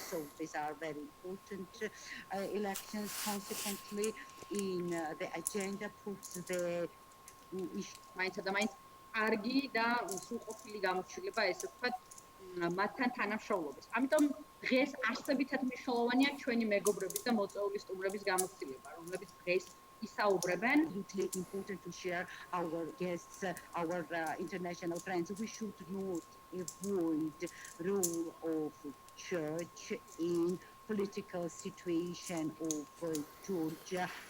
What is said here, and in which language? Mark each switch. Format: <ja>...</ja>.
<en>So these are very important elections. Consequently, in the agenda puts the</en> <ka>მაინცა და მაინც კარგი და სრულყოფილი გამოჩილება, ესე ვთქვათ, მათთან თანამშრომლობის. ამიტომ დღეს არსებითად მნიშვნელოვანია ჩვენი მეგობრების და მოწვეული სტუმრების გამოცდილება, რომლებიც დღეს ისაუბრებენ.</ka> <en>Absolutely important to share our guests, our international friends. We should not avoid role of church in political situation of Georgia.</en>